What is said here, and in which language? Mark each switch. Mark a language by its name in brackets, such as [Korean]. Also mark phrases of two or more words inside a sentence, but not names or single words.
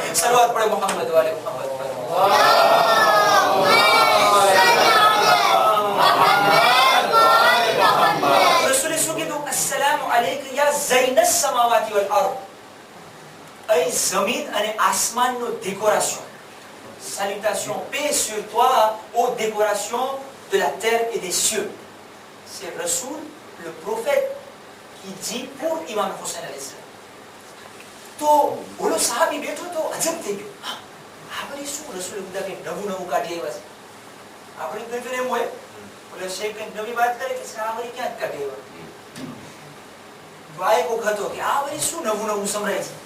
[Gujarati] સલવાત પડે મોહમ્મદ વાલે મોહમ્મદ પર. રસૂલે શું કીધું? [Arabic] السلام عليك يا زين السماوات والأرض. [Gujarati] અહીં જમીન અને આસમાનનો décoration. [French] Salutations, paix sur toi, aux décorations de la terre et des cieux. C'est Rasoul, le prophète, qui dit pour Imam Hussein [Arabic] عليه السلام. [Gujarati] તો બોલો સાહાબી બેઠો તો અજબ થઈ ગયો. આપણે શું રસૂલ ખુદા કે નવું કાઢી આવ્યા છે? આપણે કઈ એમ હોય બોલે શેખ કઈ નવી વાત કરે કે સાહાબી ક્યાં કાઢી આવ્યા? ભાઈ કો હતો કે આ વળી શું નવું સંભળાય છે?